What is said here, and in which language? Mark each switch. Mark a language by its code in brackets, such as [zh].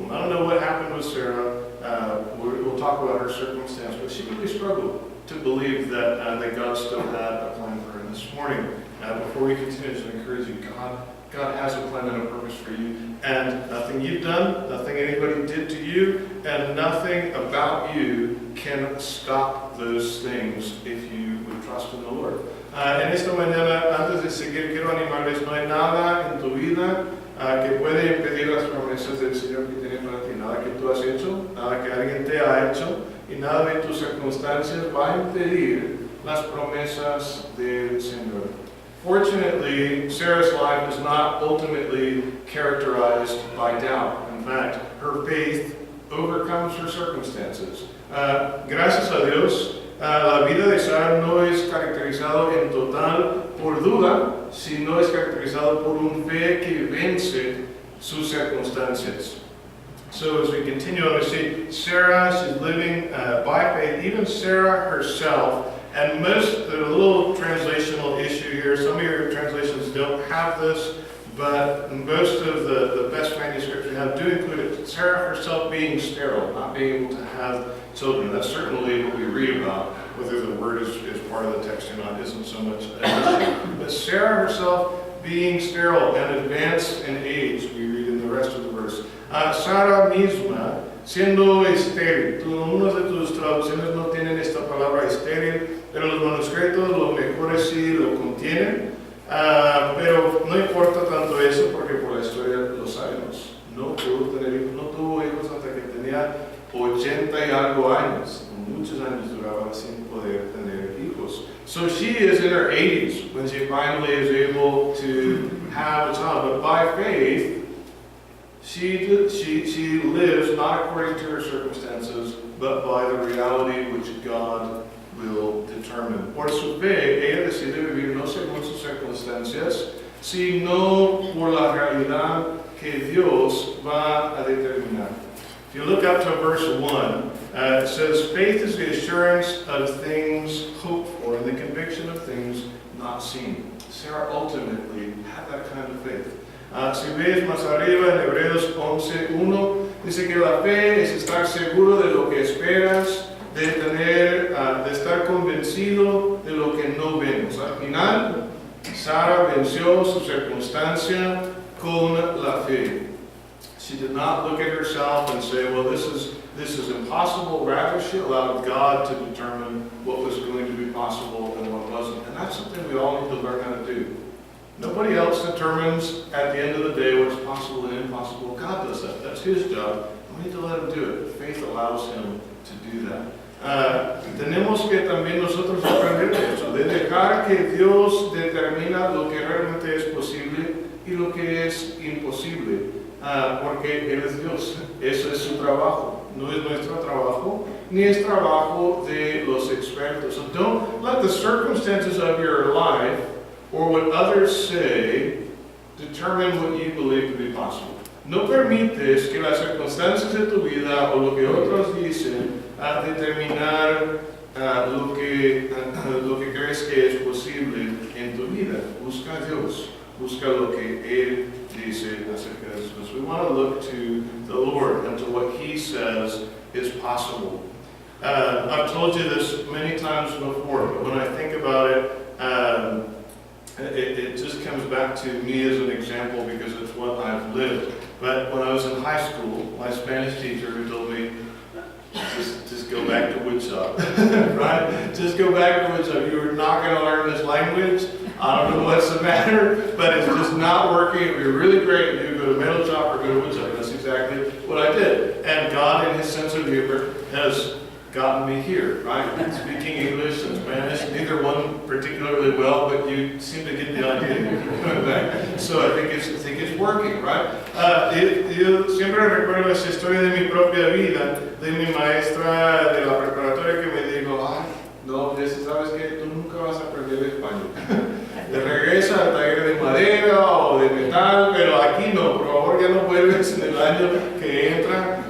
[en] And I don't know what happened with Sarah. We'll talk about her circumstance, but she really struggled to believe that God still had a plan for her. And this morning, before we continue, to encourage you, God has a plan and a purpose for you, and nothing you've done, nothing anybody did to you, and nothing about you can stop those things if you would trust in the Lord. [es] En esta mañana, antes de seguir, quiero animarles, no hay nada en tu vida que puede impedir las promesas del Señor que tiene para ti. Nada que tú has hecho, nada que alguien te ha hecho, y nada de tus circunstancias va a impedir las promesas del Señor. [en] Fortunately, Sarah's life is not ultimately characterized by doubt. In fact, her faith overcomes her circumstances. [es] Gracias a Dios, la vida de Sara no es caracterizado en total por duda, sino es caracterizado por un fe que vence sus circunstancias. [en] So as we continue on, we see Sarah, she's living by faith. Even Sarah herself. And there's a little translational issue here. Some of your translations don't have this, but most of the best manuscripts we have do include it. Sarah herself being sterile, not being able to have children. That's certainly what we read about. Whether the word is part of the text or not isn't so much an issue. But Sarah herself being sterile and advanced in age, we read in the rest of the verse. [es] Sara misma siendo estéril. Unos de tus traducciones no tienen esta palabra estéril, pero los manuscritos, los mejores sí lo contienen. Pero no importa tanto eso porque por la historia lo sabemos. No pudo tener hijos, no tuvo hijos hasta que tenía 80 y algo años. Muchos años duraba sin poder tener hijos. [en] So she is in her 80s when she finally is able to have a child. But by faith, she lives not according to her circumstances, but by the reality which God will determine. [es] Por su fe, ella decide vivir no según sus circunstancias, sino por la realidad que Dios va a determinar. [en] If you look up to verse 1, it says, faith is the assurance of things hoped for and the conviction of things not seen. Sarah ultimately had that kind of faith. [es] Si ves más arriba en Hebreos 11:1, dice que la fe es estar seguro de lo que esperas, de estar convencido de lo que no vemos. Al final, Sara venció su circunstancia con la fe. [en] She did not look at herself and say, well, this is impossible. Rather, she allowed God to determine what was going to be possible and what wasn't. And that's something we all need to learn how to do. Nobody else determines at the end of the day what's possible and impossible. God does that. That's His job. We need to let Him do it. Faith allows Him to do that. [es] Tenemos que también nosotros aprender eso, de dejar que Dios determina lo que realmente es posible y lo que es imposible, porque Él es Dios. Eso es su trabajo. No es nuestro trabajo, ni es trabajo de los expertos. [en] So don't let the circumstances of your life or what others say determine what you believe to be possible. [es] No permites que las circunstancias de tu vida o lo que otros dicen a determinar lo que crees que es posible en tu vida. Busca a Dios. Busca lo que Él dice acerca de eso. [en] We want to look to the Lord and to what He says is possible. I've told you this many times before, but when I think about it, it just comes back to me as an example because it's what I've lived. But when I was in high school, my Spanish teacher who told me, just go back to woodshop, right? Just go back to woodshop. You're not going to learn this language. I don't know what's the matter, but it's just not working. It would be really great if you go to metal shop or go to woodshop. That's exactly what I did. And God, in His sense of humor, has gotten me here, right? Speaking English and Spanish, neither one particularly well, but you seem to get the idea. So I think it's working, right? [es] Yo siempre recuerdo esa historia de mi propia vida, de mi maestra de la preparatoria que me dijo, ay, no, sabes que tú nunca vas a aprender español. Te regresa al taller de madera o de metal, pero aquí no, por favor ya no vuelves en el año que entra.